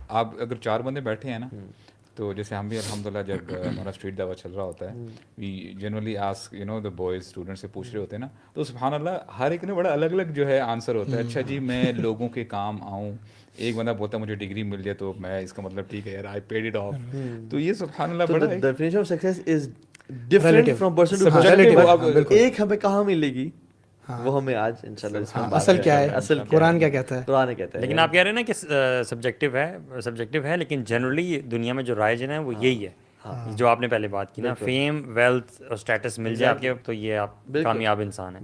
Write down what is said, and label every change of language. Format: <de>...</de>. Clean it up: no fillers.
<ur>آپ اگر 4 بندے بیٹھے ہیں نا، تو جیسے ہم بھی الحمدللہ جب ہمارا اسٹریٹ دعوت چل رہا ہوتا ہے،</ur> <en>we generally ask you know</en> <ur>the boys student سے پوچھ رہے ہوتے ہیں نا، تو سبحان اللہ ہر ایک نے بڑا الگ الگ جو ہے آنسر ہوتا ہے. اچھا جی میں لوگوں کے کام آؤں. ایک بندہ بولتا ہے مجھے ڈگری مل جائے تو میں اس کا مطلب ٹھیک ہے یار</ur> <en>I paid it off.</en> <ur>تو یہ سبحان اللہ تو بڑا</ur> <en>the definition of success is different from person to person.</en> <ur>Subjective. ایک ہمیں کہاں ملے گی وہ ہمیں آج انشاءاللہ اس میں بات اصل کیا ہے، اصل قرآن کیا کہتا ہے. قرآن کہتا ہے. لیکن آپ کہہ رہے ہیں نا کہ سبجیکٹو ہے، لیکن جنرلی دنیا میں جو رائج ہے وہ یہی ہے جو آپ نے پہلے بات کی نا، فیم، ویلتھ اور اسٹیٹس مل جائے آپ کے تو یہ آپ کامیاب انسان ہیں.</ur>